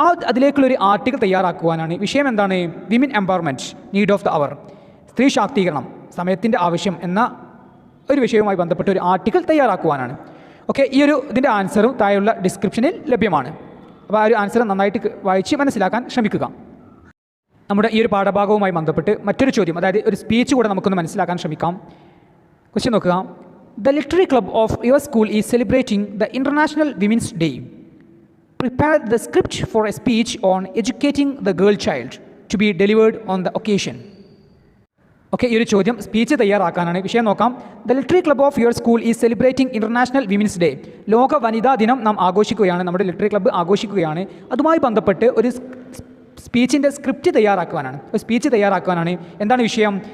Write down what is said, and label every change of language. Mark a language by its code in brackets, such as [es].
[ml] അതിലേക്കുള്ളൊരു article തയ്യാറാക്കുവാനാണ്. വിഷയം എന്താണ്? [en] women empowerment, need of the hour, [ml] സ്ത്രീ ശാക്തീകരണം, സമയത്തിൻ്റെ ആവശ്യം എന്ന ഒരു വിഷയവുമായി ബന്ധപ്പെട്ട് ഒരു ആർട്ടിക്കിൾ തയ്യാറാക്കുവാനാണ്. ഓക്കെ, ഇതിൻ്റെ ആൻസറും താഴെയുള്ള ഡിസ്ക്രിപ്ഷനിൽ ലഭ്യമാണ്. അപ്പോൾ ആ ഒരു ആൻസർ നന്നായിട്ട് വായിച്ച് മനസ്സിലാക്കാൻ ശ്രമിക്കുക. നമ്മുടെ ഈ ഒരു പാഠഭാഗവുമായി ബന്ധപ്പെട്ട് മറ്റൊരു ചോദ്യം, അതായത് ഒരു സ്പീച്ച് കൂടെ നമുക്കൊന്ന് മനസ്സിലാക്കാൻ ശ്രമിക്കാം. ക്വസ്റ്റ്യൻ നോക്കുക. [en] The literary club of your school is celebrating the International Women's Day. Prepare the script for a speech on educating the girl child to be delivered on the occasion. [ml] Okay, ഈ ഒരു ചോദ്യം speech തയ്യാറാക്കാനാണ്. വിഷയം നോക്കാം. [en] The literary club of your school is celebrating International Women's Day. [ml] ലോക വനിതാ ദിനം നാം ആഘോഷിക്കുകയാണ്, നമ്മുടെ ലിറ്റററി ക്ലബ്ബ് ആഘോഷിക്കുകയാണ്. അതുമായി ബന്ധപ്പെട്ട് ഒരു സ്പീച്ചിൻ്റെ സ്ക്രിപ്റ്റ് തയ്യാറാക്കുവാനാണ്, ഒരു സ്പീച്ച് തയ്യാറാക്കുവാനാണ്. എന്താണ് വിഷയം?